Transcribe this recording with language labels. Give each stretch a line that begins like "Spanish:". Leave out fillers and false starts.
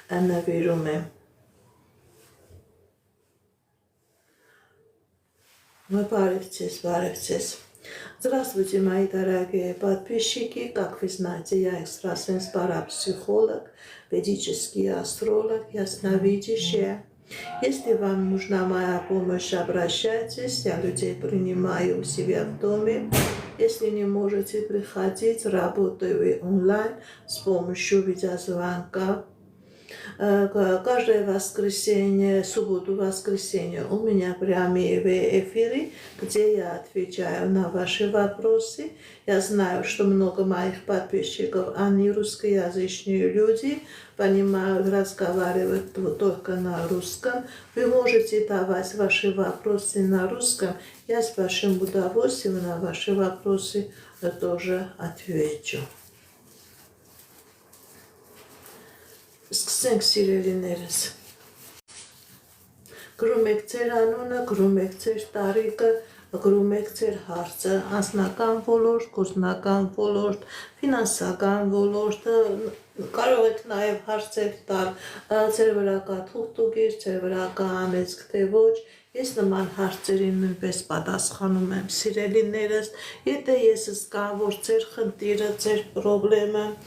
Armenian: նվիրում եմ։ Բարև ձեզ։
Russian: Здравствуйте, мои дорогие подписчики, как вы знаете, я экстрасенс, парапсихолог, ведический астролог, ясновидящая. Если вам нужна моя помощь, обращайтесь, я людей принимаю у себя в доме. Если не можете приходить, работаю онлайн с помощью видеозвонка. Каждое воскресенье, субботу-воскресенье у меня прямые эфиры, где я отвечаю на ваши вопросы. Я знаю, что много моих подписчиков, они русскоязычные люди, понимают, разговаривают только на русском. Вы можете давать ваши вопросы на русском. Я с вашим удовольствием на ваши вопросы тоже отвечу.
Armenian: Սկսենք սիրելիներս, գրում եք ձեր անունը, գրում եք ձեր տարիքը, գրում եք ձեր հարցը, անձնական ոլորտ, գործնական ոլորտ, ֆինանսական ոլորտ, կարող եք նաև հարցեր տալ, ձեր վրա կա թուղթուգիր, ձեր վրա կա անեծք թե ոչ, ես նման հարցերին նույնպես պատասխանում եմ սիրելիներս, եթե ես զգամ, որ ձեր խնդիրը, ձեր պրոբլեմը,